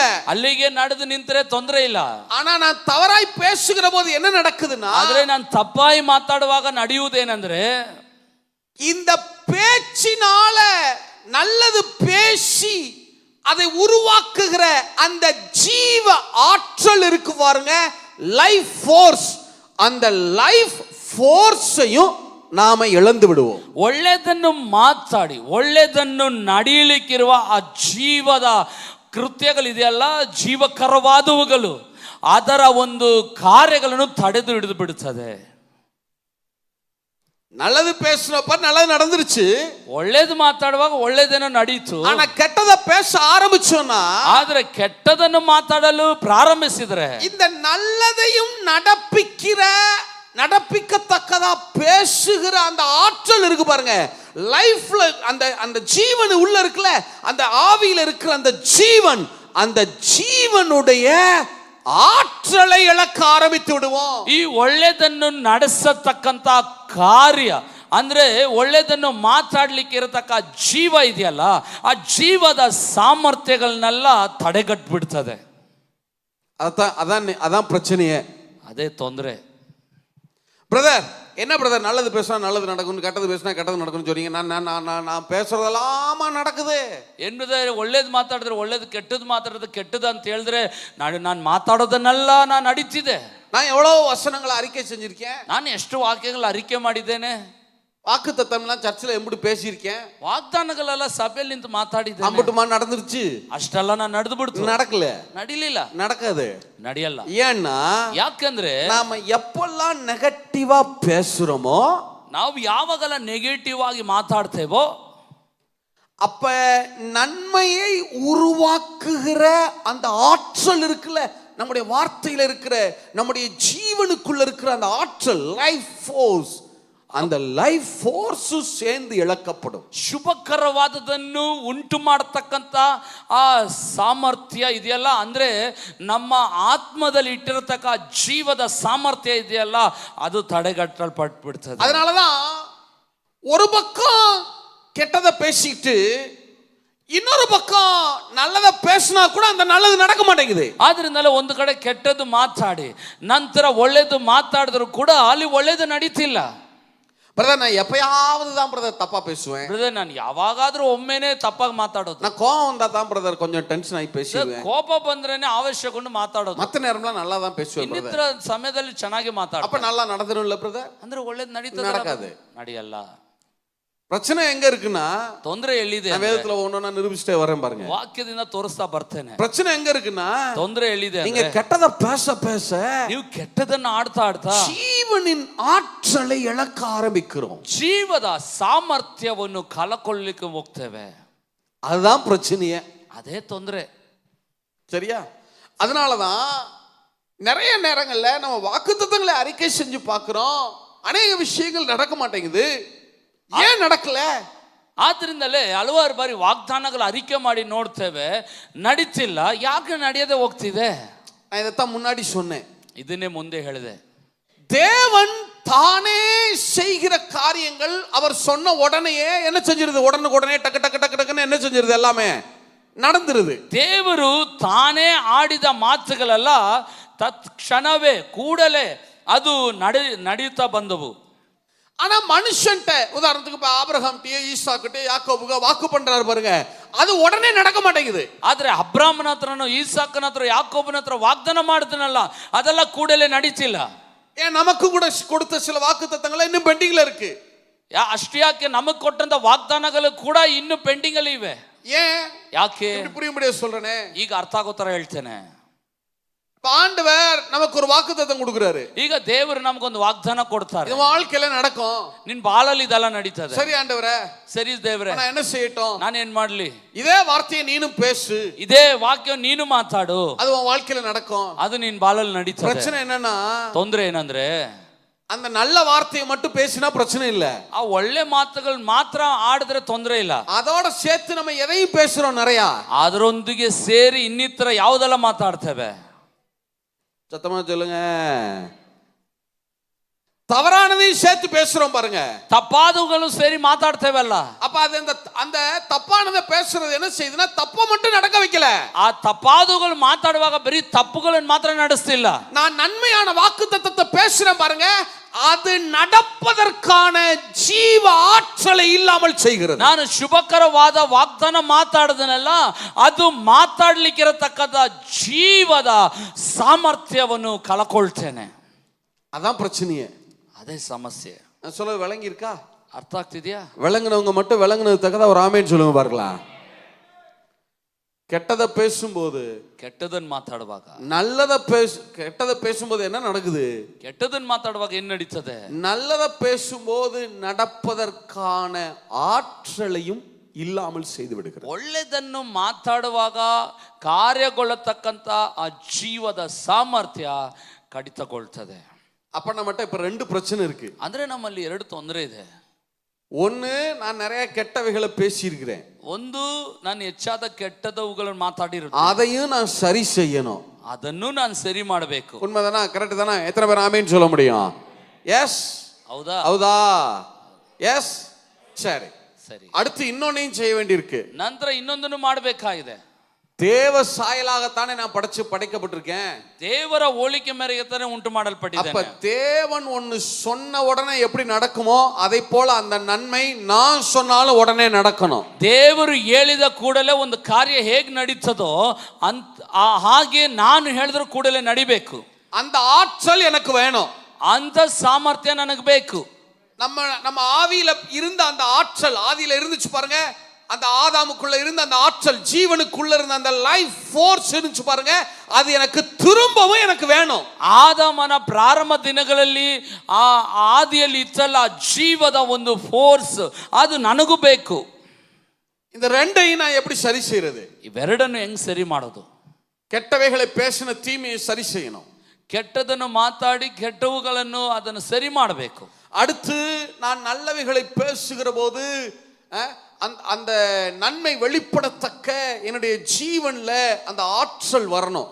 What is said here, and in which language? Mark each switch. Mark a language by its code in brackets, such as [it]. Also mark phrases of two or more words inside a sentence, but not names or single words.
[kn] ಅಲ್ಲಿಗೆ ನಡೆದು ನಿಂತರೆ ತೊಂದರೆ ಇಲ್ಲ. [ta] ஆனா நான் தவறாய் பேசுகிற போது என்ன நடக்குதுன்னா, [kn] ಆದ್ರೆ ನಾನು ತಪ್ಪಾಗಿ ಮಾತಾಡುವಾಗ ನಡೆಯುವುದೇನೆಂದ್ರೆ, [ta] இந்த பேச்சினால நல்லது பேசி அதை உருவாக்குகிற அந்த ஜீவ ஆற்றல் இருக்கு பாருங்க, [en] life force, [ta] அந்த [en] life forceஐயும் [ta] நாம இழந்து விடுவோம். [kn] ಒಳ್ಳೆದನ್ನು ಮಾತಾಡಿ ಒಳ್ಳೆದನ್ನು ನಡೆಯಲಿಕ್ಕಿರುವ ಆ ಜೀವದ ಕೃತ್ಯಗಳಿದೆಯಲ್ಲ, ಜೀವಕರವಾದವುಗಳು, ಅದರ ಒಂದು ಕಾರ್ಯಗಳನ್ನು ತಡೆದು ಹಿಡಿದು ಬಿಡುತ್ತದೆ. [ta] நல்லது பேசுறப்ப நல்லது நடந்துருச்சு, [kn] ಒಳ್ಳೇದು ಮಾತಾಡುವಾಗ ಒಳ್ಳೇದೇನೋ ನಡೀತು. [ta] ஆனா கெட்டத பேச ஆரம்பிச்சோம்னா, [kn] ಆದ್ರೆ ಕೆಟ್ಟದನ್ನು ಮಾತಾಡಲು ಪ್ರಾರಂಭಿಸಿದ್ರೆ, [ta] இந்த நல்லதையும் நடப்பிக்கிற நடப்பிக்கத்தக்கதா பேசுகிற அந்த ஆற்றல் இருக்கு பாருங்க. லைஃப்ல அந்த அந்த ஜீவன் உள்ள இருக்குல்ல, அந்த ஆவியில இருக்கிற அந்த ஜீவன், அந்த ஜீவனுடைய ಆற்றலை [kn] ಇಳಕ ಆರಂಭಿಸಿ [ta] ಬಿಡುவோம். [kn] ಈ ಒಳ್ಳೆದನ್ನು ನಡೆಸತಕ್ಕಂತ ಕಾರ್ಯ ಅಂದ್ರೆ ಒಳ್ಳೆದನ್ನು ಮಾತಾಡ್ಲಿಕ್ಕೆ ಇರತಕ್ಕ ಜೀವ ಇದೆಯಲ್ಲ, ಆ ಜೀವದ ಸಾಮರ್ಥ್ಯಗಳನ್ನೆಲ್ಲ ತಡೆಗಟ್ಬಿಡ್ತದೆ. [ta] அதான் பிரச்சனையே, [kn] ಅದೇ ತೊಂದರೆ. [ta] பிரதர் என்ன பிரதர், நல்லது பேசினா நல்லது நடக்கும், கெட்டது பேசினா கெட்டது நடக்கும்னு சொல்றீங்க. நான் பேசுறதெல்லாமா நடக்குது. [kn] என்னது ಒಳ್ಳೇದು ಮಾತಾಡಿದ್ರೆ ಒಳ್ಳೇದು, ಕೆಟ್ಟದ್ದು ಮಾತಾಡಿದ್ರೆ ಕೆಟ್ಟದ್ದು ಅಂತ ಹೇಳಿದ್ರೆ ನಾನು ಮಾತಾಡೋದನ್ನೆಲ್ಲ ನಾನು ನಡೀತಿದೆ. [ta] நான் எவ்வளவு வசனங்களை அறிக்கை செஞ்சிருக்கேன், [kn] ನಾನು ಎಷ್ಟು ವಾಕ್ಯಗಳು ಅರಿಕೆ ಮಾಡಿದ್ದೇನೆ, [ta] வாக்கு தத்தம்லாம் சர்ச்சில் எம்பிட்டு பேசியிருக்கேன், [kn] ವಾಗ್ದಾನಗಳೆಲ್ಲ ಸಭೆಯಲ್ಲಿ ನಿಂತು ಮಾತಾಡಿದ್ದೆ. [ta] அம்பட்டுமா நடந்துருச்சு, [kn] ಅಷ್ಟೆಲ್ಲ ನಾನು ನಡೆದು ಬಿಡ್ತು. [ta] நடக்கல, [kn] ನಡಿಲಿಲ್ಲ, [ta] நடக்காது, [kn] ನಡೆಯಲ್ಲ. [ta] ஏன்னா [kn] ಯಾಕಂದ್ರೆ [ta] நாம எப்பெல்லாம் நெகட்டிவா பேசுறோமோ, [kn] ನಾವು ಯಾವಾಗಲ ನೆಗೆಟಿವ್ ಆಗಿ ಮಾತಾಡ್ತೇವೋ [ta] அப்ப நன்மையை உருவாக்குகிற அந்த ஆற்றல் இருக்குல்ல, நம்முடைய வார்த்தையில இருக்கிற, நம்முடைய ஜீவனுக்குள்ள இருக்கிற அந்த ஆற்றல், [en] life force, [ta] அந்த [en] life force [ta] சேர்ந்து ಇಳಕப்படும். [kn] ಶುಭಕರವಾದದನ್ನು ಉಂಟು ಮಾಡತಕ್ಕಂತ ಆ ಸಾಮರ್ಥ್ಯ ಇದೆಯಲ್ಲ, ಅಂದ್ರೆ ನಮ್ಮ ಆತ್ಮದಲ್ಲಿ ಇಟ್ಟಿರತಕ್ಕ ಜೀವದ ಸಾಮರ್ಥ್ಯ ಇದೆಯಲ್ಲ, ಅದು ತಡೆಗಟ್ಟಲ್ಪಟ್ಬಿಡ್ತದೆ. [ta] அதனாலதான் ஒரு பக்கம் கெட்டதை பேசிட்டு இன்னொரு பக்கம் நல்லதை பேசினா கூட அந்த நல்லது நடக்க மாட்டேங்குது. [kn] ಆದ್ರಿಂದಲೇ ಒಂದು ಕಡೆ ಕೆಟ್ಟದ್ದು ಮಾತಾಡಿ ನಂತರ ಒಳ್ಳೇದು ಮಾತಾಡಿದ್ರು ಕೂಡ ಅಲ್ಲಿ ಒಳ್ಳೇದು ನಡೀತಿಲ್ಲ. [ta] பிரதர் நான் எப்பயாவது தான் பிரதர் தப்பா பேசுவேன். [kn] ಬ್ರದರ್ ನಾನು ಯಾವಾಗಾದ್ರೂ ಒಮ್ಮೆನೇ ತಪ್ಪಾಗಿ ಮಾತಾಡೋದು. [ta] நான் கோவம் வந்தா தான் பிரதர் கொஞ்சம் [kn] ಟೆನ್ಷನ್ ಆಗಿ [ta] பேசுவேன். [kn] ಕೋಪ ಬಂದ್ರೇನೆ ಆವೇಶಗೊಂಡು ಮಾತಾಡೋದು. [ta] மத்த நேரம்லாம் நல்லா தான் பேசுவேன். [kn] ಇನ್ನಿತರ ಸಮಯದಲ್ಲಿ ಚೆನ್ನಾಗಿ ಮಾತಾಡೋದು. [ta] அப்ப நல்லா நடந்துரும்ல பிரதர்? [kn] ಅಂದ್ರೆ ಒಳ್ಳೇದು ನಡೀತದೆ? [ta] நடக்காது, [kn] ನಡೆಯಲ್ಲ. [ta] பிரச்சனை எங்க இருக்குன்னா, [kn] ತೊಂದರೆ ಎಲ್ಲಿದೆ? [ta] நான் வேதத்துல ஒண்ணொண்ணா நிரூபிச்சுட்டே வரேன் பாருங்க. [kn] ವಾಕ್ಯದಿಂದ ತೋರಿಸ್ತಾ ಬರ್ತೇನೆ. [ta] பிரச்சனை எங்க இருக்குன்னா, [kn] ತೊಂದರೆ ಎಲ್ಲಿದೆ? [ta] நீங்க கெட்டதை பேச பேச [kn] ನೀವು ಕೆಟ್ಟದನ್ನ ಆಡ್ತಾ ಆಡ್ತಾ [ta] ஜீவனின் ஆற்றலை இழக்க ஆரம்பிக்கிறோம். [kn] ಜೀವದ ಸಾಮರ್ಥ್ಯವನ್ನು ಕಳಕೊಳ್ಳಿಕ್ಕೆ ಹೋಗ್ತೇವೆ. [ta] அதுதான் பிரச்சனையே, [kn] ಅದೇ ತೊಂದರೆ. [ta] சரியா? அதனாலதான் நிறைய நேரங்கள்ல நம்ம வாக்குத்தத்தங்களை அறிக்கை செஞ்சு பார்க்கிறோம், அநேக விஷயங்கள் நடக்க மாட்டேங்குது. ஏன் நடக்கல? [kn] ಆದ್ರಿಂದಲೇ ಹಲವಾರು ಬಾರಿ ವಾಗ್ದಾನಗಳು ಅರಿಕೆ ಮಾಡಿ ನೋಡ್ತೇವೆ, ನಡೀತಿಲ್ಲ. ಯಾಕೆ ನಡೆಯದೆ ಹೋಗ್ತಿದೆ? [ta] நான் இதைத்தான் முன்னாடி சொன்னேன், [kn] ಇದನ್ನೇ ಮುಂದೆ ಹೇಳಿದೆ. [ta] தேவன் தானே செய்கிற காரியங்கள் அவர் சொன்ன உடனேயே என்ன செஞ்சிருது? உடனே டக்கு டக்கு டக்கு டக்குன்னு என்ன செஞ்சிருது? எல்லாமே நடந்துருது. [kn] ದೇವರು ತಾನೇ ಆಡಿದ ಮಾತುಗಳೆಲ್ಲ ತತ್ಕ್ಷಣವೇ ಕೂಡಲೇ ಅದು ನಡೆಯುತ್ತಾ ಬಂದವು. [ta] ஆனா மனுஷன்ட்ட, உதாரணத்துக்கு இப்ப ஆபிரகாம்கிட்ட, ஈசாக்கிட்ட, யாக்கோபுக்கு வாக்கு பண்றாரு பாருங்க, அது உடனே நடக்க மாட்டேங்குது. [kn] ಆದ್ರೆ ಅಬ್ರಾಮನ ಹತ್ರನೋ ಈಸಾಕನ ಹತ್ರ ಯಾಕೋಬನ ಹತ್ರ ವಾಗ್ದಾನ ಮಾಡ್ತಾನಲ್ಲ, ಅದೆಲ್ಲ ಕೂಡಲೇ ನಡೀತಿಲ್ಲ. [ta] ஏன் நமக்கு கூட கொடுத்த சில வாக்கு தத்தங்கள் இன்னும் பெண்டிங்ல இருக்கு. [kn] ಅಷ್ಟೇ ಯಾಕೆ ನಮಗ್ ಕೊಟ್ಟಂತ ವಾಗ್ದಾನಗಳು ಕೂಡ ಇನ್ನು ಪೆಂಡಿಂಗ್ ಅಲ್ಲಿ ಇವೆ. [ta] ஏன்? [kn] ಯಾಕೆ? [ta] புரியும்படியா சொல்றேனே, [kn] ಈಗ ಅರ್ಥ ಆಗೋ ತರ ಹೇಳ್ತೇನೆ. [ta] ஆண்டவர் நமக்கு ஒரு வாக்குத்தத்தம் கொடுக்கிறாரு. [kn] ಈಗ ದೇವರು ನಮಗೊಂದು ವಾಗ್ದಾನ ಕೊಡ್ತಾರೆ, [ta] இது வாழ்க்கையில நடக்கும், [kn] ನಿನ್ ಬಾಳಲ್ಲಿ ಇದೆಲ್ಲ ನಡೀತದೆ. [ta] சரி ஆண்டவரே, [kn] ಸರಿ ದೇವ್ರೆ, [ta] நான் என்ன செய்யட்டும்? [kn] ನಾನು ಏನ್ ಮಾಡ್ಲಿ? [ta] இதே வார்த்தையை நீனும் பேசு, [kn] ಇದೇ ವಾಕ್ಯ ನೀನು ಮಾತಾಡು, [ta] அது உன் வாழ்க்கையில நடக்கும். [kn] ಅದು ನಿನ್ ಬಾಳಲ್ಲಿ ನಡೀತದೆ. [ta] பிரச்சனை என்னன்னா, [kn] ತೊಂದ್ರೆ ಏನಂದ್ರೆ [ta] அந்த நல்ல வார்த்தையை மட்டும் பேசினா பிரச்சனை இல்ல, [kn] ಆ ಒಳ್ಳೆ ಮಾತುಗಳು ಮಾತ್ರ ಆಡಿದ್ರೆ ತೊಂದ್ರೆ ಇಲ್ಲ. [ta] அதோட சேர்த்து நம்ம எதையும் பேசுறோம் நிறைய. [kn] ಅದರೊಂದಿಗೆ ಸೇರಿ ಇನ್ನಿತರ ಯಾವುದೆಲ್ಲ ಮಾತಾಡ್ತೇವೆ? [ta] சத்தமா சொல்லுங்க, தவறானதையும் சேர்த்து பேசுறோம் பாருங்க. [kn] ತಪ್ಪಾದವುಗಳು ಸೇರಿ ಮಾತಾಡ್ತೇವಲ್ಲ. [ta] அப்ப அது அந்த தப்பானதை பேசுறது என்ன செய்யுதுன்னா, தப்ப மட்டும் நடக்க வைக்கல. [kn] ಆ ತಪ್ಪಾದವುಗಳು ಮಾತಾಡುವಾಗ ಬರೀ ತಪ್ಪುಗಳನ್ನು ಮಾತ್ರ ನಡೆಸ್ತಿಲ್ಲ. [ta] நான் நன்மையான வாக்குத்தத்தத்தை பேசுறேன் பாருங்க, அது நடப்பதற்கான ஜீவ ஆற்றலை இல்லாமல் செய்கிறது. [kn] ನಾನು ಶುಭಕರವಾದ ವಾಗ್ದಾನ ಮಾತಾಡದನಲ್ಲ, ಅದು ಮಾತಾಡ್ಲಿಕ್ಕಿರತಕ್ಕದ ಜೀವದ ಸಾಮರ್ಥ್ಯವನ್ನು ಕಳಕೊಳ್ತೇನೆ. [ta] அதான் பிரச்சனையே, [kn] ಅದೇ ಸಮಸ್ಯೆ. [ta] நான் சொல்ல விளங்கி இருக்கா? [kn] ಅರ್ಥ ಆಗ್ತಿದ್ಯಾ? [ta] விளங்குனவங்க மட்டும் விளங்குனது தக்கதா ஒரு ஆமேன்னு சொல்லுங்க பார்க்கலாம். கெட்டதை பேசும்போது, [kn] ಕೆಟ್ಟದನ್ನು ಮಾತಾಡುವಾಗ, [ta] கெட்டதை பேசும்போது என்ன நடக்குது? [kn] ಕೆಟ್ಟದನ್ನು ಮಾತಾಡುವಾಗ ಏನ್ ನಡೀತದೆ? [ta] நல்லதை பேசும்போது நடப்பதற்கான ஆற்றலையும் இல்லாமல் செய்து விடுகிறது. [kn] ಒಳ್ಳೆದನ್ನು ಮಾತಾಡುವಾಗ ಕಾರ್ಯಗೊಳ್ಳತಕ್ಕಂತ ಆ ಜೀವದ ಸಾಮರ್ಥ್ಯ ಕಡಿತಗೊಳ್ತದೆ. [ta] அப்ப நம்மகிட்ட இப்ப ரெண்டு பிரச்சனை இருக்கு. [kn] ಅಂದ್ರೆ ನಮ್ಮಲ್ಲಿ ಎರಡು ತೊಂದರೆ ಇದೆ. [ta] ஒன்னு, நான் நிறைய கெட்டவைகளை பேசியிருக்கிறேன், [kn] ಒಂದು ನಾನು ಹೆಚ್ಚಾದ ಕೆಟ್ಟದವುಗಳನ್ನು ಮಾತಾಡಿರುತ್ತೆ, [ta] அதையும் நான் சரி செய்யணும். [kn] ಅದನ್ನು ನಾನು ಸರಿ ಮಾಡಬೇಕು. [ta] உண்மைதானா? கரெக்ட் தானே? எத்தனை பேர் ஆமேன்னு சொல்ல முடியும்? எஸ், [kn] ಹೌದಾ? ಹೌದா? [ta] எஸ். சரி, [kn] ಸರಿ. [ta] அடுத்து இன்னொன்னையும் செய்ய வேண்டியிருக்கு. [kn] ನಂತರ ಇನ್ನೊಂದನ್ನು ಮಾಡಬೇಕಾಗಿದೆ. [ta] தேவ சாயலாகத்தானே நான் படைக்கப்பட்டிருக்கேன். [kn] ದೇವರ ಹೋಲಿಕೆ ಮೇರೆಗೆ ಉಂಟು [ta] அப்ப [kn] ಮಾಡಲ್ಪಟ್ಟಿದ್ದೇನೆ. [ta] தேவன் ஒன்னு சொன்ன உடனே எப்படி நடக்குமோ அதை போல அந்த நன்மை நான் சொன்னாலும் உடனே நடக்கணும். [kn] ದೇವರು ಹೇಳಿದ ಕೂಡಲೇ ಒಂದು ಕಾರ್ಯ ಹೇಗೆ ನಡೀತದೋ ಹಾಗೆ ನಾನು ಹೇಳಿದ್ರ ಕೂಡಲೇ ನಡಿಬೇಕು. [ta] அந்த ஆற்றல் எனக்கு வேணும். [kn] ಅಂತ ಸಾಮರ್ಥ್ಯ ನನಗೆ ಬೇಕು. [ta] நம்ம ஆவியில இருந்த அந்த ஆற்றல், ஆதியில இருந்துச்சு பாருங்க, அந்த ஆதாமுக்குள்ள இருந்த அந்த ஆற்றல், ஜீவனுக்குள்ள இருந்த அந்த [en] life force [ta] இருந்துச்சு பாருங்க, அது எனக்கு திரும்பவும் எனக்கு வேணும். [kn] ಆದಾಮನ ಪ್ರಾರಂಭ ದಿನಗಳಲ್ಲಿ ಆ ಆದಿಯಲ್ಲಿ ಇತ್ತಲ್ಲ ಜೀವದ ಒಂದು ಫೋರ್ಸ್, ಅದು ನನಗೂ ಬೇಕು. [ta] இந்த ரெண்டையும் நான் எப்படி சரி செய்யறது? [kn] ಇವೆರಡನ್ನು ಹೆಂಗ್ ಸರಿ ಮಾಡೋದು? [ta] கெட்டவைகளை பேசின தீமையை சரி செய்யணும். [kn] ಕೆಟ್ಟದನ್ನು ಮಾತಾಡಿ ಕೆಟ್ಟವುಗಳನ್ನು ಅದನ್ನು ಸರಿ ಮಾಡಬೇಕು. [ta] அடுத்து நான் நல்லவைகளை பேசுகிற போது அந்த நன்மை வெளிப்படத்தக்க என்னுடைய ஜீவன்ல அந்த ஆற்றல் வரணும்.